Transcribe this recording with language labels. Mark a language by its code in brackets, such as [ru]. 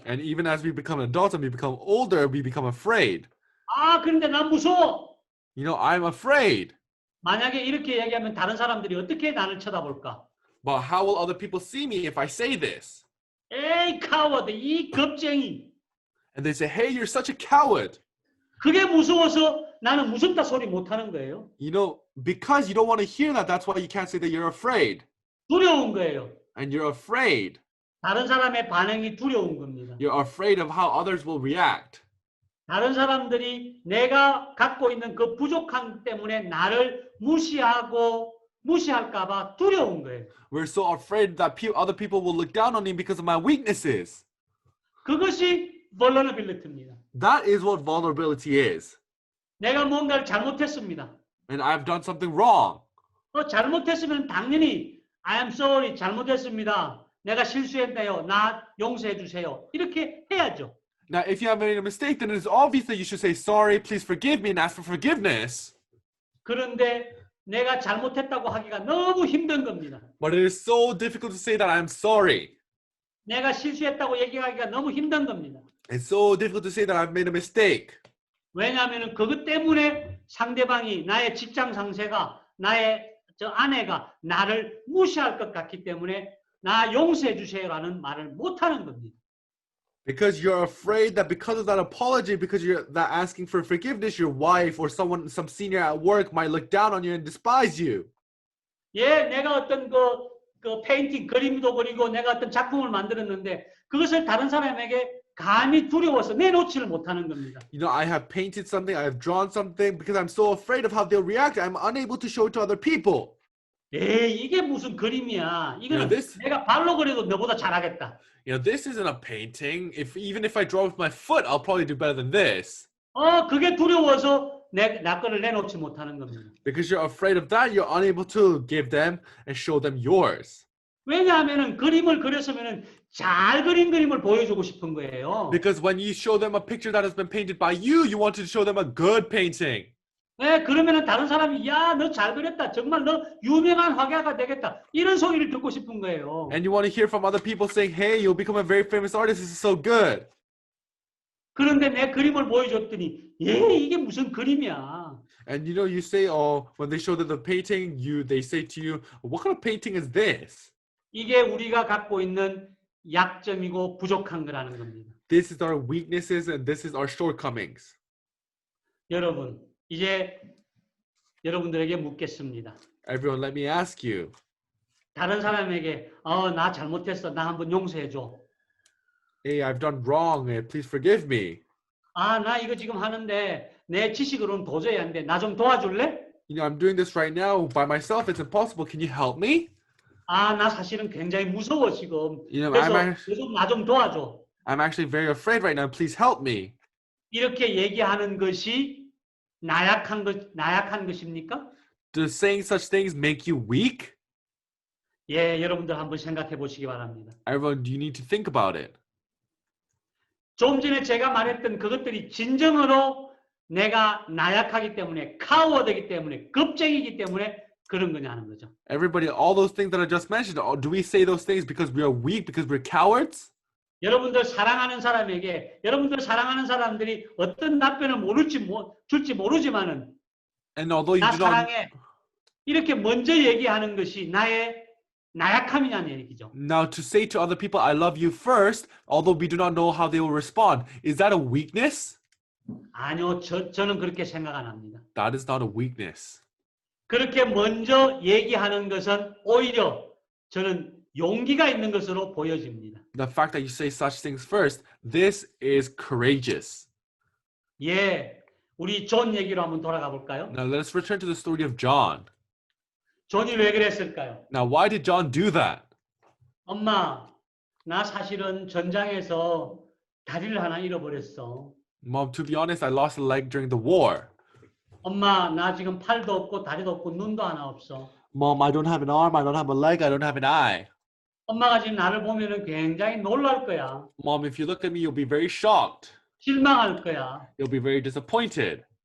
[en] And even as we become adults and we become older, we become afraid. [ko] 아, 그런데 난 무서워. [en] You know, I'm afraid. [ko] 만약에 이렇게 얘기하면 다른 사람들이 어떻게 나를 쳐다볼까? [en] But how will other people see me if I say this? [ko] 에이, 카워드, 이 겁쟁이. [en] And they say, hey, you're such a coward. [ko] 그게 무서워서 나는 무섭다 소리 못 하는 거예요. [en] You know, because you don't want to hear that, that's why you can't say that you're afraid. [ko] 두려운 거예요. [en] And you're afraid. [ko] 다른 사람의 반응이 두려운 겁니다. [en] You're afraid of how others will react. [ko] 다른 사람들이 내가 갖고 있는 그 부족함 때문에 나를 무시할까 봐 두려운 거예요. [en] We're so afraid that other people will look down on me because of my weaknesses. [ko] 그것이 vulnerability입니다. [en] That is what vulnerability is. [ko] 내가 뭔가를 잘못했습니다. [en] And I've done something wrong. [ko] 잘못했으면 당연히 [en] I am sorry, [ko] 잘못했습니다. 내가 실수했네요. 나 용서해 주세요. 이렇게 해야죠. [en] Now, if you have made a mistake, then it's obvious that you should say, sorry, please forgive me, and ask for forgiveness. [ko] 그런데 내가 잘못했다고 하기가 너무 힘든 겁니다. [en] But it is so difficult to say that I'm sorry. [ko] 내가 실수했다고 얘기하기가 너무 힘든 겁니다. [en] It's so difficult to say that I've made a mistake. [ko] 왜냐하면 그것 때문에 상대방이 나의 직장 상사가 나의 아내가 나를 무시할 것 같기 때문에 나 용서해 주세요라는 말을 못 하는 겁니다. [en] Because you're afraid that because of that apology, because you're that asking for forgiveness, your wife or some senior at work might look down on you and despise you. [ko] 예, 내가 어떤 그 페인팅 그림도 그리고 내가 어떤 작품을 만들었는데 그것을 다른 사람에게 감히 두려워서 내놓지를 못하는 겁니다. [en] You know, I have painted something, I have drawn something, because I'm so afraid of how they'll react, I'm unable to show it to other people. [ko] 에이, 이게 무슨 그림이야. 이거는 내가 발로 그려도 너보다 잘하겠다. [en] You know, this isn't a painting. Even if I draw with my foot, I'll probably do better than this. [ko] 그게 두려워서 나 거를 내놓지 못하는 겁니다. [en] Because you're afraid of that, you're unable to give them and show them yours. [ko] 왜냐하면은 그림을 그렸으면은 잘 그린 그림을 보여주고 싶은 거예요. [en] Because when you show them a picture that has been painted by you, you want to show them a good painting. [ko] 네, 그러면은 다른 사람이 야, 너 잘 그렸다. 정말 너 유명한 화가가 되겠다. 이런 소리를 듣고 싶은 거예요. [en] And you want to hear from other people saying, hey, you'll become a very famous artist. This is so good. [ko] 그런데 내 그림을 보여줬더니 이게 무슨 그림이야. [en] And you know, you say, oh, when they show them the painting, they say to you, what kind of painting is this? [ko] 이게 우리가 갖고 있는 약점이고 부족한 거라는 겁니다. [en] This is our weaknesses and this is our shortcomings. [ko] 여러분, 이제 여러분들에게 묻겠습니다. [en] Everyone, let me ask you. [ko] 다른 사람에게 나 잘못했어. 나 한번 용서해 줘. [en] Hey, I've done wrong. Please forgive me. [ko] 나 이거 지금 하는데 내 지식으로는 도저히 안 돼. 나 좀 도와줄래? [en] You know, I'm doing this right now by myself. It's impossible. Can you help me? [ko] 나 사실은 굉장히 무서워 지금. [en] You know, [ko] 그래서 나 좀 도와줘. [en] I'm actually very afraid right now. Please help me. [ko] 이렇게 얘기하는 것이 나약한 것입니까? [en] Does saying such things make you weak? [ko] 예, 여러분들 한번 생각해 보시기 바랍니다. [en] Everyone, you need to think about it. [ko] 좀 전에 제가 말했던 그것들이 진정으로 내가 나약하기 때문에, 카워드이기 때문에, 겁쟁이기 때문에 그런 거냐 하는 거죠. [en] Everybody, all those things that I just mentioned, do we say those things because we are weak, because we're cowards? [ko] 여러분들 사랑하는 사람에게, 여러분들 사랑하는 사람들이 어떤 답변을 줄지 모르지만은 [en] And although you [ko] 나 [en] do not, [ko] 사랑해 이렇게 먼저 얘기하는 것이 나의 나약함이냐는 얘기죠. [en] now to say to other people, I love you first, although we do not know how they will respond, is that a weakness? [ko] 아니요, 저는 그렇게 생각 안 합니다. [en] That is not a weakness. [ko] 그렇게 먼저 얘기하는 것은 오히려 저는 용기가 있는 것으로 보여집니다. [en] The fact that you say such things first, this is courageous. [ko] 예, 우리 존 얘기로 한번 돌아가 볼까요? [en] Now let us return to the story of John. [ko] 존이 왜 그랬을까요? [en] Now, why did John do that? [ko] 엄마, 나 사실은 전장에서 다리를 하나 잃어버렸어. [en] Mom, to be honest, I lost a leg during the war. [ko] 엄마, 나 지금 팔도 없고 다리도 없고 눈도 하나 없어. [en] Mom, I don't have an arm, I don't have a leg, I don't have an eye. [ko] 엄마가 지금 나를 보면은 굉장히 놀랄 거야. [en] Mom, if you look at me, you'll be very shocked. [ko] 실망할 거야. [en] You'll be very disappointed.